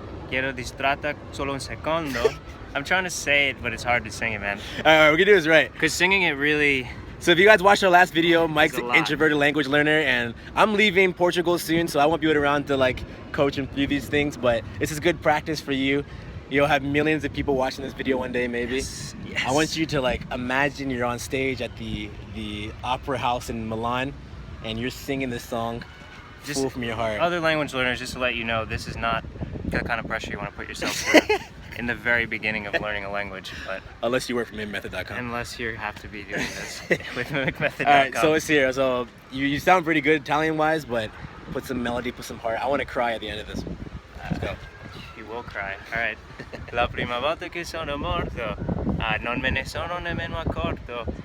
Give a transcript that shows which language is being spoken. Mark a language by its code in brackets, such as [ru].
[it] Ero distratta solo un secondo. [en] I'm trying to say it, but it's hard to sing it, man. all right, we're gonna do this right. Because singing it really... So if you guys watched our last video, Mike's a an lot. introverted language learner, and I'm leaving Portugal soon, so I won't be around to like coach him through these things, but this is good practice for you. You'll have millions of people watching this video one day, maybe. Yes. I want you to like imagine you're on stage at the opera house in Milan, and you're singing this song full from your heart. Other language learners, just to let you know, this is not the kind of pressure you want to put yourself through in the very beginning of learning a language, but Unless you work for MimicMethod.com. unless you have to be doing this with MimicMethod.com. All right, so it's here. So you sound pretty good Italian-wise, but put some melody, put some heart. I want to cry at the end of this. Let's go. You will cry. All right. [it] La prima volta che sono morto, non me ne sono nemmeno accorto.